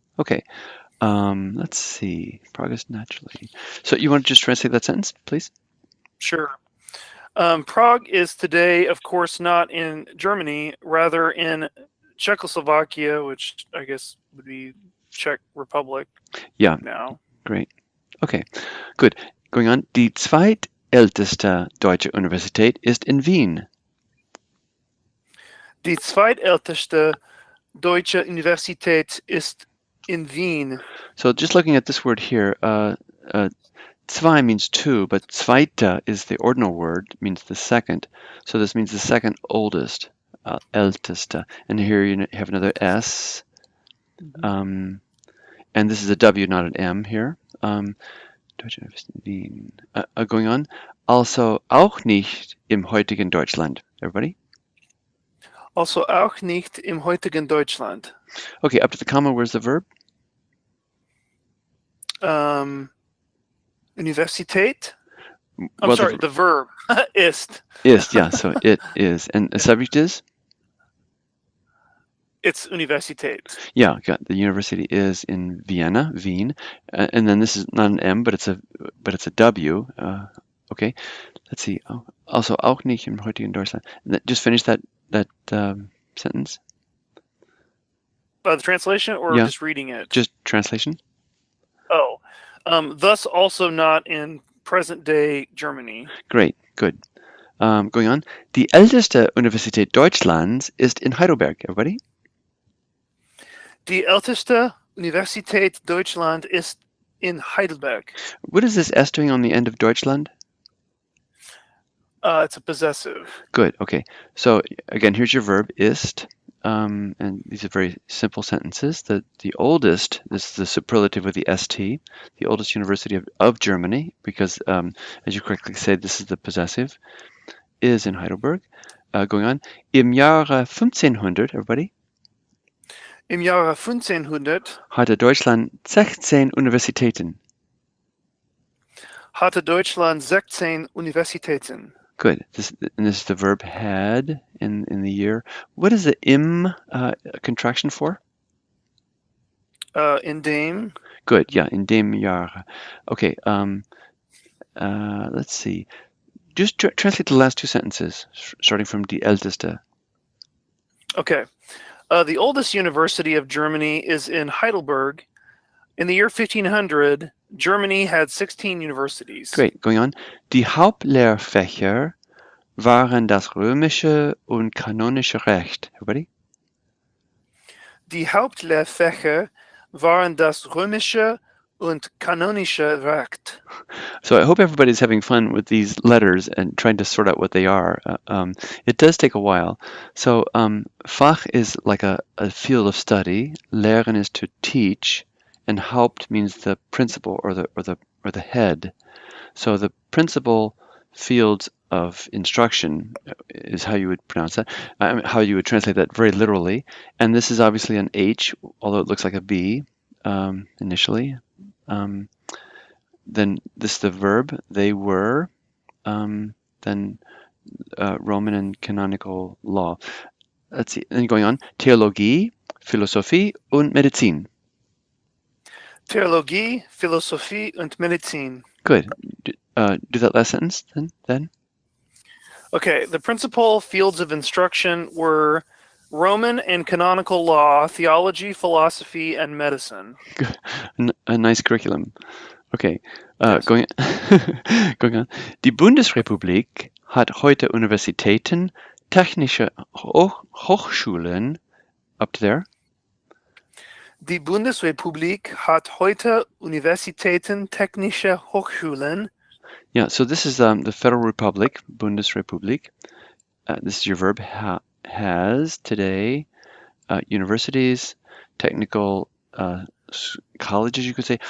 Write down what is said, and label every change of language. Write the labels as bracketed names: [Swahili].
[English] Okay, let's see. Progress naturally. So you want to just translate that sentence, please? Sure. Prague is today, of course, not in Germany, rather in Czechoslovakia, which I guess would be Czech Republic. Yeah. Now. Great. Okay, good. Going on. [German] Die zweitälteste deutsche Universität ist in Wien. Die zweitälteste deutsche Universität ist in Wien. [English] So just looking at this word here, zwei means two, but zweite is the ordinal word, means the second. So this means the second oldest, älteste. And here you have another S. And this is a W, not an M here. [German] Deutsche Universität Wien. [English] Going on. [German] Also auch nicht im heutigen Deutschland. [English] Everybody? [German] Also auch nicht im heutigen Deutschland. [English] Okay, up to the comma, where's the verb? Universität? Well, sorry, the verb. Ist. Ist, yeah, so it is. And the subject is? It's Universität. Yeah, the university is in Vienna, Wien, and then this is not an M, but it's a W. Okay, let's see. [German] Also auch nicht im heutigen Deutschland. [English] Just finish that sentence. The translation, or Yeah. just reading it? Just translation. Oh, thus also not in present-day Germany. Great, good. Going on. [German] Die älteste Universität Deutschlands ist in Heidelberg. Everybody? Die älteste Universität Deutschland ist in Heidelberg. [English] What is this S doing on the end of Deutschland? It's a possessive. Good. Okay. So again, here's your verb ist, and these are very simple sentences. The oldest, this is the superlative with the st, the oldest university of Germany, because as you correctly said, this is the possessive, is in Heidelberg. Going on. [German] Im Jahre 1500, [English] everybody? [German] Im Jahre 1500 hatte Deutschland 16 Universitäten. hatte Deutschland 16 Universitäten. [English] Good. This is the verb had in the year. What is the im contraction for? [German] In dem. [English] Good. Yeah, [German] in dem Jahre. [English] Okay. Let's see. Just translate the last two sentences, starting from die älteste. Okay. The oldest university of Germany is in Heidelberg. In the year 1500, Germany had 16 universities. Great. Going on. [German] Die Hauptlehrfächer waren das römische und kanonische Recht. Everybody? Die Hauptlehrfächer waren das römische und kanonische Recht. [English] So I hope everybody's having fun with these letters and trying to sort out what they are. It does take a while. So Fach is like a field of study. Lehren is to teach, and Haupt means the principal or the head. So the principal fields of instruction is how you would pronounce that, how you would translate that very literally. And this is obviously an H, although it looks like a B initially. Then this is the verb. They were. Then Roman and canonical law. Let's see. Then going on. [German] Theologie, Philosophie und Medizin. Theologie, Philosophie und Medizin. [English] Good. Do that last sentence then. Okay, the principal fields of instruction were Roman and canonical law, theology, philosophy, and medicine. Good. A nice curriculum. Okay. Yes. Going on. [German] Die Bundesrepublik hat heute Universitäten, technische Hochschulen. [English] Up to there. [German] Die Bundesrepublik hat heute Universitäten, technische Hochschulen. [English] Yeah, so this is the Federal Republic, Bundesrepublik. This is your verb, has today universities, technical colleges, you could say.